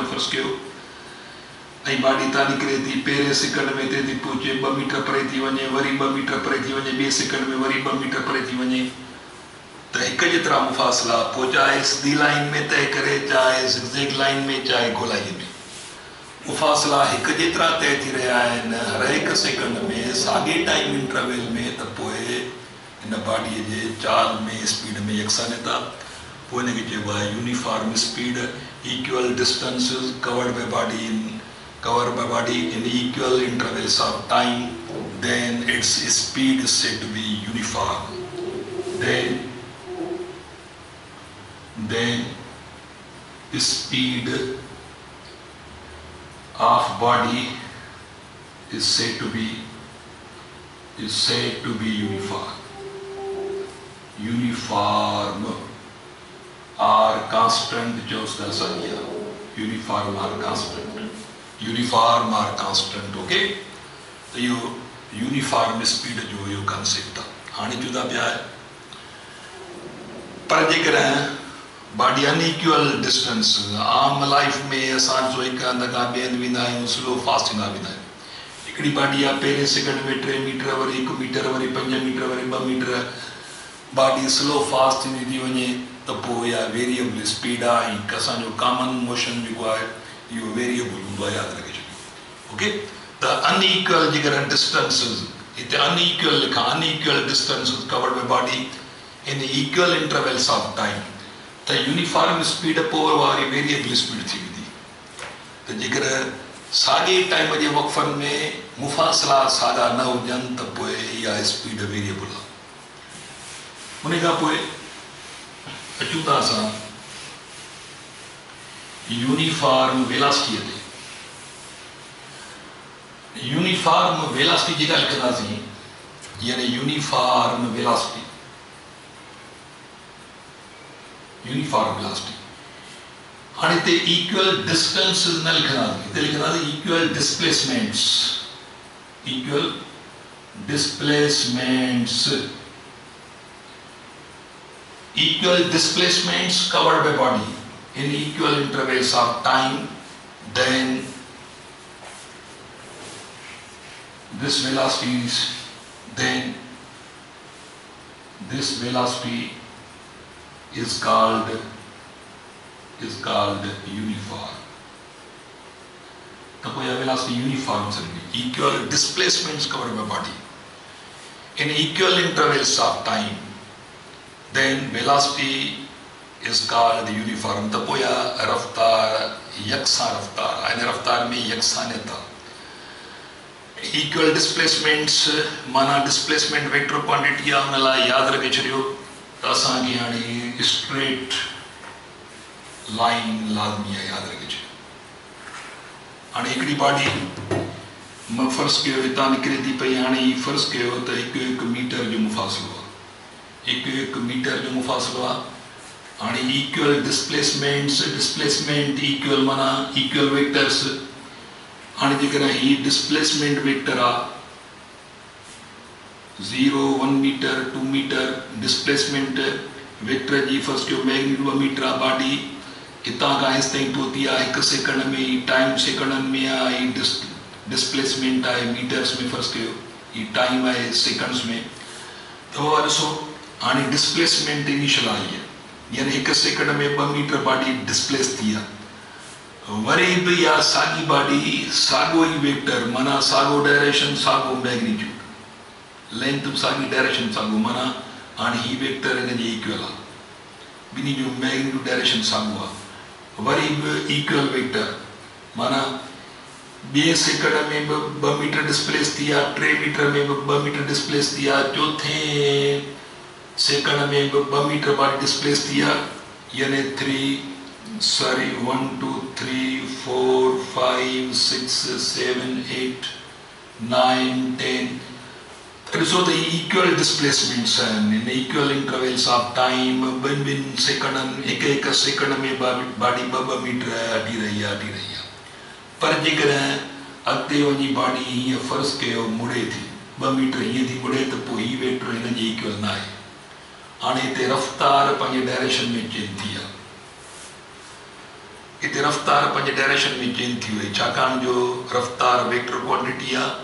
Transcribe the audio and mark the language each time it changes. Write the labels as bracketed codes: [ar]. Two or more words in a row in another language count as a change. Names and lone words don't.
[sd] फ़र्ज़ कयो ऐं बॉडी तां निकिरे थी पहिरें सेकंड में हिते थी पहुचे 2 मीटर परे थी वञे वरी 2 मीटर परे थी वञे ॿिए सेकंड में वरी 2 मीटर परे थी वञे त हिकु जेतिरा मुफ़ासिला पोइ चाहे सिधी लाइन में तय करे चाहे [en] zigzag line [sd] में चाहे गोलाई में मुफ़ासिला हिकु जेतिरा तय थी रहिया आहिनि हर हिकु सेकंड में साॻे [en] time interval [sd] में, त पोइ हिन बॉडीअ जे चाल में स्पीड में यकसानियत आहे। पोइ हिनखे चइबो आहे [en] uniform speed. equal distances covered by body in equal intervals of time, then its speed is said to be uniform. Then speed of body is said to be uniform. Uniform or constant [hi] जो उसका सही है, [en] uniform or constant, okay? [sd] तो यो [en] uniform speed [sd] जो यो कंसेप्ट आहे। हाणे जुदा पिया आहे, पर जेकॾहिं बॉडी [en] unequal distance aam life [sd] में असां जो हिकु हंध खां ॿिए हंधि वेंदा आहियूं, [en] slow fast [sd] थींदा वेंदा आहियूं। हिकिड़ी बॉडी आहे पहिरें सेकंड में 3 मीटर, वरी 1 मीटर, वरी 5 मीटर, वरी 2 मीटर, बॉडी [en] slow fast [sd] थींदी थी वञे, त पोइ इहा [en] variable speed [sd] आहे। ऐं असांजो [en] common motion [sd] जेको आहे इहो वेरिएबल हूंदो आहे, यादि रखे छॾियो, [en] ओके? The unequal distances, it unequal लिखा, unequal distances covered by body in equal intervals of time, the uniform speed [sd] पोइ वारी [en] variable speed [sd] थी वेंदी। त जेकर साॻे टाइम जे वक़्फ़नि में मुफ़ासिला साॻा न हुजनि त पोइ इहा स्पीड वेरिएबल आहे। उन खां पोइ अचूं था असां [en] uniform velocity [sd] ते। [en] uniform velocity [sd] जेका लिखंदासीं, यानी [en] uniform velocity, [sd] हाणे हिते [en] equal distances [sd] न लिखंदासीं, हिते लिखंदासीं इक्वल [en] डिस्प्लेसमेंट्स covered by body in equal intervals of time, then this velocity is called uniform. [hi] तो कोई [en] velocity uniform [hi] चलेगी। [en] Equal displacements covered by body in equal intervals of time, then velocity is called uniform. [hi] तो कोई रफ्तार यकसा रफ्तार, इन रफ्तार में यकसानियत है। [en] equal displacements [sd] माना [en] displacement vector quantity [sd] आहे, हुन लाइ यादि रखे छॾियो त असांखे हाणे [en] straight line [sd] लाज़मी आहे, यादि रखे छॾियो। हाणे हिकिड़ी बॉडी फ़र्ज़ु कयो हितां निकिरे थी पई, हाणे ही फ़र्ज़ु कयो त 1 मीटर जो मुफ़ासिलो आहे, 1 मीटर जो मुफ़ासिलो आहे। हाणे [en] equal displacement equal [sd] माना [en] equal vectors. [sd] हाणे जेकॾहिं ही [en] displacement vector [sd] आहे 0, 1 मीटर, 2 मीटर, [en] displacement vector [sd] जी फ़र्ज़ु कयो मैग्नीट्यूड 2 मीटर आहे। बॉडी हितां खां हेसि ताईं पहुती आहे 1 सेकंड में, ही टाइम सेकंडनि में आहे, ही डिस्प्लेसमेंट आहे मीटर्स में, फ़र्ज़ु कयो ही टाइम आहे सेकंड्स में। त उहा ॾिसो हाणे [en] displacement initial [sd] आहे, यानी 1 सेकंड में 2 मीटर बॉडी डिस्प्लेस थी आहे। वरी बि इहा साॻी बॉडी साॻो ई वेक्टर माना साॻो डायरेक्शन साॻो मैग्नीट्यूड, लेंथ साॻी डायरेक्शन साॻो, माना हाणे ही वेक्टर हिन जे इक्वल आहे, ॿिन्ही जो [en] magnitude direction [sd] साॻो आहे। वरी बि [en] equal vector [sd] माना 2 सेकंड में 2 मीटर डिस्प्लेस थी आहे, 3 मीटर में 2 मीटर डिस्प्लेस थी आहे, 4थे सेकंड में 2 मीटर बॉडी डिस्प्लेस थी आहे, यानी 1 2 3 4 5 6 7 8 9 10। ॾिसो त [en] equal displacements [sd] आहिनि [en] in equal intervals of time. [sd] 2 सेकंडनि 1 सेकंड में बॉडी 2 मीटर हटी रही आहे। पर जेकॾहिं अॻिते वञी बॉडी हीअं फ़र्ज़ु कयो मुड़े थी 2 मीटर हीअं थी मुड़े, त पोइ ही वेक्टर हिन जे इक्वल न आहे। हाणे हिते रफ़्तार पंहिंजे डायरेक्शन में चेंज थी आहे, हिते रफ़्तार पंहिंजे डायरेक्शन में चेंज थी वई, छाकाणि जो रफ़्तार [en] vector quantity [sd] आहे।